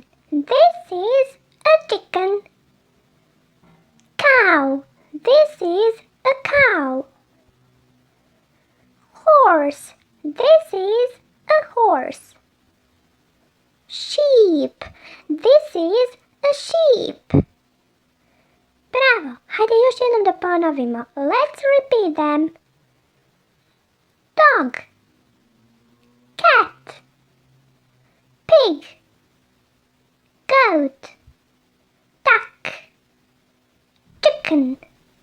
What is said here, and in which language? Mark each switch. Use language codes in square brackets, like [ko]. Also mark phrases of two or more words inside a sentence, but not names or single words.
[en] This is a chicken. Cow. This is a cow. Horse. This is a horse. Sheep. This is a sheep. Bravo! [sr] Hajde još jednom da ponovimo. [en] Let's repeat them. Dog. Cat. Pig. Goat. Duck. Chicken.